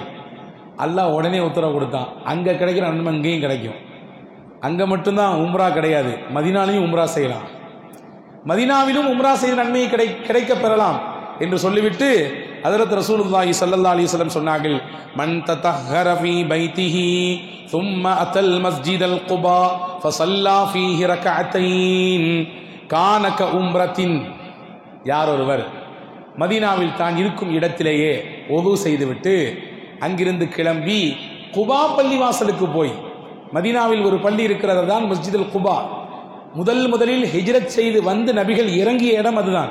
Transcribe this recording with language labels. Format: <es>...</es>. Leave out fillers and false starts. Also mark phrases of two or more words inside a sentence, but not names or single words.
<ta>அல்லாஹ் உடனே உத்தரவு கொடுத்தான், அங்கே கிடைக்கிற நன்மை இங்கேயும் கிடைக்கும். அங்கே மட்டும்தான் உம்ரா கிடையாது, மதீனாவிலும் உம்ரா செய்யலாம், மதீனாவிலும் உம்ரா செய்த நன்மையை கிடைக்க பெறலாம் என்று சொல்லிவிட்டு ஹஜ்ரத் ரசூலுல்லாஹி</ta> <ar>صلى الله عليه وسلم</ar> <ta>சொன்னார்கள்,</ta> <ar>من تطهر في بيته ثم أتى المسجد القباء فصلى فيه ركعتين كان كعمرة.</ar> <ta>யார் ஒருவர் மதீனாவில் தான் இருக்கும் இடத்திலேயே ஒது செய்துவிட்டு அங்கிருந்து கிளம்பி குபா பள்ளிவாசலுக்கு போய், மதீனாவில் ஒரு பள்ளி இருக்கிறது தான் மஸ்ஜிதுல் குபா, முதலில் ஹிஜ்ரத் செய்து வந்து நபிகள் இறங்கிய இடம் அதுதான்.</ta>